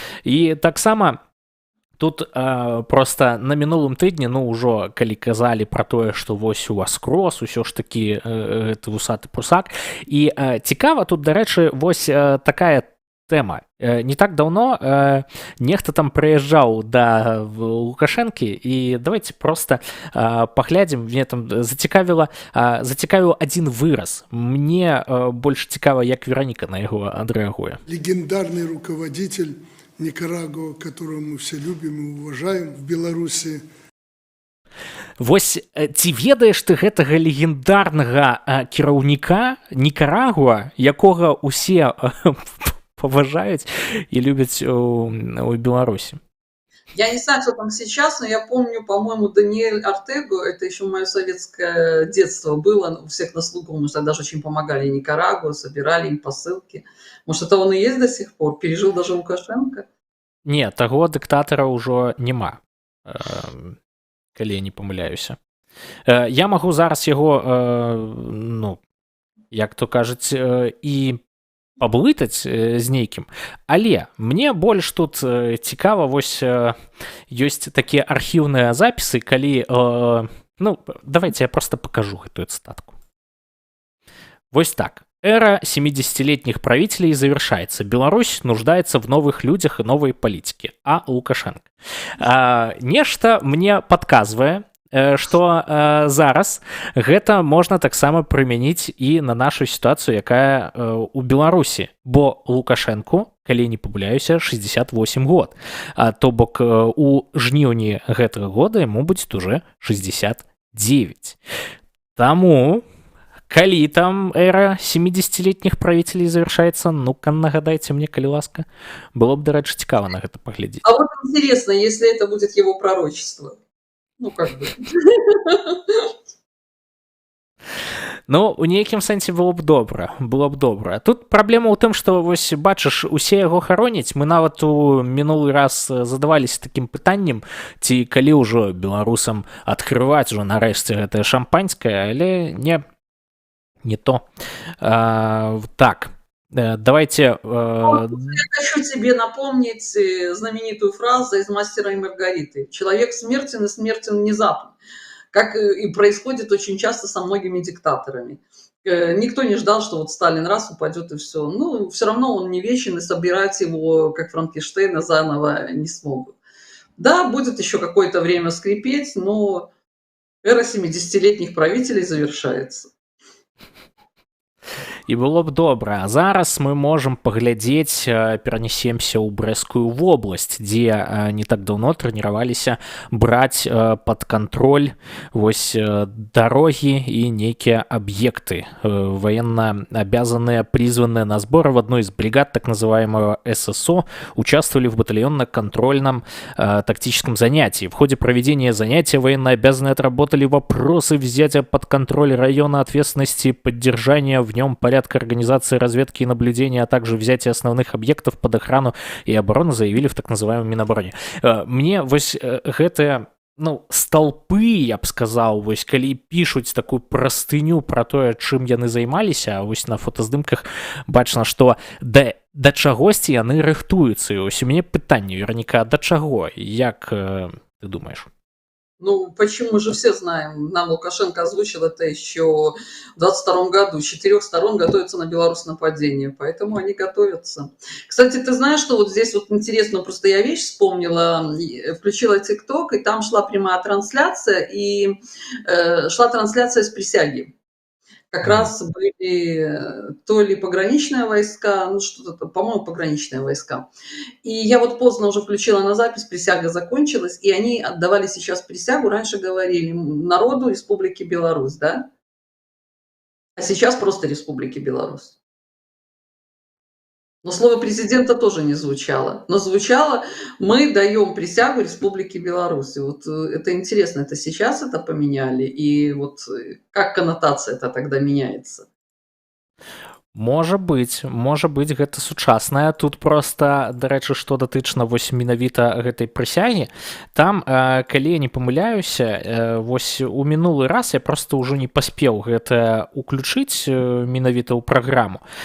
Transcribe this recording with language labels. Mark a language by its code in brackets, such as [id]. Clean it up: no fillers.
[be] І таксама тут просто на мінулым тыдні, ну, ўжо калі казалі пра тое, што вось у вас крос, усё ж такі гэты вусаты прусак, і цікава тут, дарэчы, вось такая тэма. Не так даўно нехта там прыязджаў да Лукашэнкі, і [ru] давайте просто [be] паглядзім, мне там зацікавіў адзін выраз. Мне больш цікава, як Вероніка на яго адрэагуе. [ru] Легендарный руководитель Никарагуа, которого мы все любим и уважаем в Беларуси. [be] Вось ці ведаеш ты гэтага легендарнага кіраўніка Никарагуа, якога усе паважаюць і любяць у Беларусі? [ru] Я не знаю, кто там сейчас, но я помню, по-моему, Даниэль Ортегу, это еще мое советское детство было, у всех на слуху, мы тогда даже очень помогали Никарагуа, собирали им посылки. Может, это он и есть до сих пор? Пережил даже Лукашенко? [be] Не, таго дыктатара ўжо няма, калі я не памыляюся. Я магу зараз яго, ну, як то кажуць, і паблытаць з нейкім, але мне больш тут цікава, вось ёсць такія архіўныя запісы, калі, ну, [ru] давайте я просто покажу [be] гэтую цитатку. Вось так. [ru] Эра 70-летних правителей завершается. Беларусь нуждается в новых людях и новой политике. А Лукашенко. [be] Нешта мне подказвае, што зараз гэта можна таксама прымяніць і на нашу сітуацыю, якая у Беларусі, бо Лукашэнку, калі не памыляюся, 68 год, то бок у жніўні гэтага года яму будзе уже 69. Таму калі там [ru] эра 70-летних правителей завершается, [be] ну-ка нагадайте мне, калі ласка, было б, дарэчы, цікава на гэта паглядзець. [ru] А вот интересно, если это будет его пророчество. Ну, как бы. [be] Ну, у нейкім сэнсе было б добра. Тут праблема ў тым, што вось бачыш, усе яго хароняць. Мы нават у мінулы раз задаваліся такім пытаннем, ці калі ўжо беларусам адкрываць ужо нарэшце гэтае шампанскае, але не то. [ru] Так, давайте... Я хочу тебе напомнить знаменитую фразу из «Мастера и Маргариты». «Человек смертен и смертен внезапно», как и происходит очень часто со многими диктаторами. Никто не ждал, что вот Сталин раз упадет и все. Ну, все равно он не вечен, и собирать его, как Франкенштейна, заново не смогут. Да, будет еще какое-то время скрипеть, но эра 70-летних правителей завершается. [be] І было б добра. А зараз мы можам паглядзець, перанесемся ў Брэсцкую вобласць, дзе не так даўно трэніраваліся браць пад кантроль вось дарогі і нейкія аб'екты. [ru] Военно обязанные, призванные на сбор в одной из бригад так называемого ССО, участвовали в батальонно-контрольном тактическом занятии. В ходе проведения занятия военнообязанные отработали вопросы взятия под контроль района ответственности, поддержания в нем порядка организации разведки и наблюдения, а также взятия основных объектов под охрану и оборону, заявили в так называемом Минобороне. [be] Мне вось гэтыя столпы, я б сказаў, вось калі пішуць такую прастыню пра тое, чым яны займаліся, а вось на фотаздымках бачна, што да чагосьці яны рыхтуюцца. І ось у мяне пытанне, Вераніка, да чаго? Як ты думаешь? [ru] Ну, почему мы же все знаем, нам Лукашенко озвучил это еще в 22 году, с 4 сторон готовятся на Беларусь нападение, поэтому они готовятся. Кстати, ты знаешь, что вот здесь вот интересную просто я вещь вспомнила, включила ТикТок, и там шла прямая трансляция, и шла трансляция с присяги. Как раз были то ли пограничные войска, ну что-то, по-моему, пограничные войска. И я вот поздно уже включила на запись, присяга закончилась, и они отдавали сейчас присягу, раньше говорили народу Республики Беларусь, да? А сейчас просто Республики Беларусь. Но слово президента тоже не звучало. Но звучало «Мы даем присягу Республике Беларусь». И вот это интересно, это сейчас это поменяли? И вот как коннотация это тогда меняется? [be] Можа быць, гэта сучасная. Тут просто, дарэчы, што датычна вось менавіта гэтай прысягі, там, калі я не памыляюся, вось у мінулы раз я просто ўжо не паспеў гэта уключыць менавіта ў праграму.